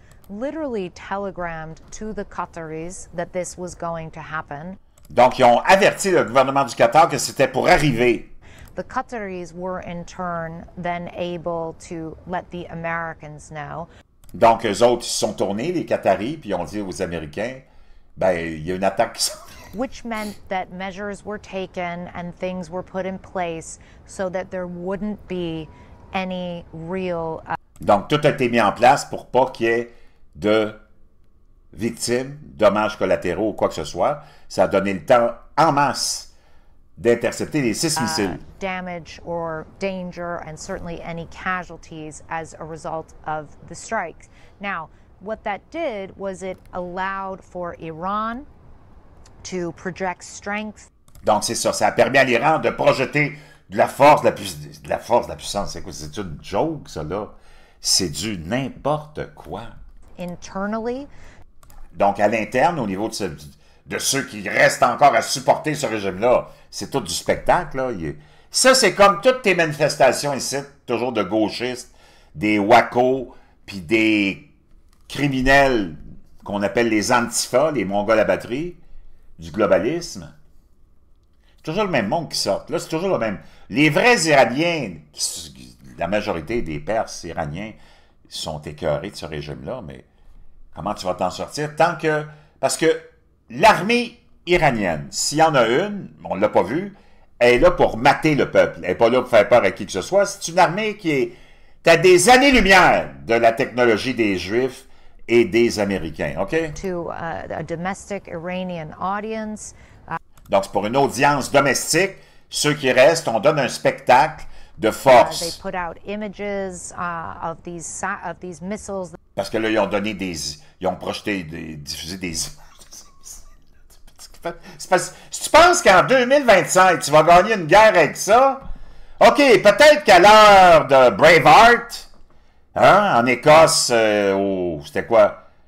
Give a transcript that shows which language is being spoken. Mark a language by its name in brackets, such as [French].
[English] Literally telegrammed to the Qataris that this was going to happen. [French] Donc, ils ont averti le gouvernement du Qatar que c'était pour arriver. [English] The Qataris were in turn then able to let the Americans know. [French] Donc, eux autres, ils se sont tournés, les Qataris, puis ils ont dit aux Américains, ben, il y a une attaque qui s'en vient. [English] Which meant that measures were taken and things were put in place so that there wouldn't be any real... [French] Donc, tout a été mis en place pour pas qu'il y ait de victimes, dommages collatéraux ou quoi que ce soit. Ça a donné le temps en masse d'intercepter les 6 missiles. [English] Damage or danger and certainly any casualties as a result of the strikes. Now, what that did was it allowed for Iran to project strength. [French] Donc, c'est ça. Ça a permis à l'Iran de projeter de la force, de la puissance. C'est quoi? C'est une joke, ça, là? C'est du n'importe quoi. [English] Internally. [French] Donc, à l'interne, au niveau de ceux qui restent encore à supporter ce régime-là, c'est tout du spectacle, là. Ça, c'est comme toutes tes manifestations ici, toujours de gauchistes, des wacos, puis des criminels qu'on appelle les antifas, les mongols à batterie, du globalisme. C'est toujours le même monde qui sort. Là, c'est toujours le même. Les vrais Iraniens, la majorité des Perses iraniens, sont écœurés de ce régime-là, mais comment tu vas t'en sortir? Tant que... Parce que l'armée iranienne, s'il y en a une, on ne l'a pas vu, elle est là pour mater le peuple. Elle n'est pas là pour faire peur à qui que ce soit. C'est une armée qui est à des années-lumière de la technologie des Juifs et des Américains, OK? [English] To a domestic Iranian audience. [French] Donc, c'est pour une audience domestique. Ceux qui restent, on donne un spectacle de force. [English] They put out images of these missiles. [French] Parce que là, ils ont donné ils ont projeté, diffusé des images. Si tu penses qu'en 2025, tu vas gagner une guerre avec ça, OK, peut-être qu'à l'heure de Braveheart, hein, en Écosse, c'était quoi?